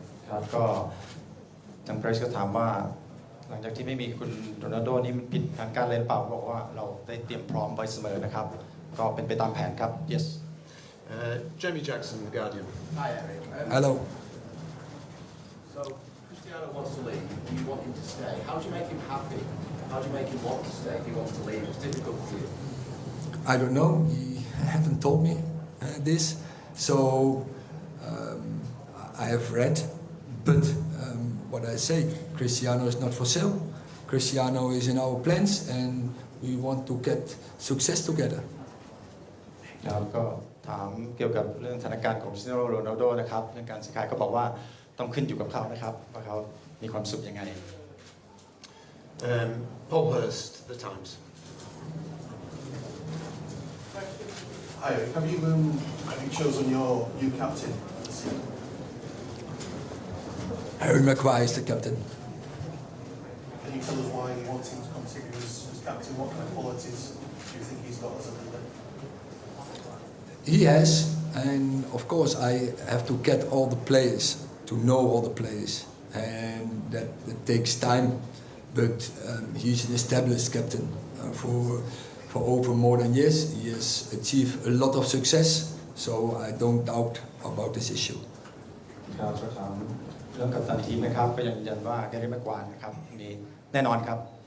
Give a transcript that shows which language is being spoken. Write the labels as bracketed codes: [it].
[th] ครับก็ทางเพรสก็ถามว่าหลังจากที่ไม่มีคุณโรนัลโดนี่มันผิดแผนการเล่นเปล่าบอกว่าเราได้เตรียมพร้อมไว้เสมอนะครับก็เป็นไปตามแผนครับ [en] yes Jamie Jackson, The Guardian. Hi Eric. Hello. So Cristiano wants to leave, you want him to stay. How do you make him happy? How do you make him want to stay if he wants to leave? It's difficult for you. I don't know. He haven't told me this, so I have read. But what I say, Cristiano is not for sale. Cristiano is in our plans, and we want to get success together. [th] ครับก็ถามเกี่ยวกับเรื่องสถานการณ์ของคริสเตียโนโรนัลโดนะครับเรื่องการซื้อขายก็บอกว่าต้องขึ้นอยู่กับเขานะครับว่าเขามีความสุขยังไง [en] Paul Hurst, The Times. Hi, have you chosen your new captain? Harry Maguire is the captain. Can you tell us why you want him to continue as captain? What kind of qualities do you think he's got as a leader? He has, and of course I have to get all the players, to know all the players, and that takes time. But he's an established captain for over more than years. He has achieved a lot of success, so I don't doubt about this issue. [th] ครับก็ถาม เรื่องกัปตันทีมนะครับก็ยังยืนยันว่าแกรี่แม็กควายนะครับนี่แน่นอนครับ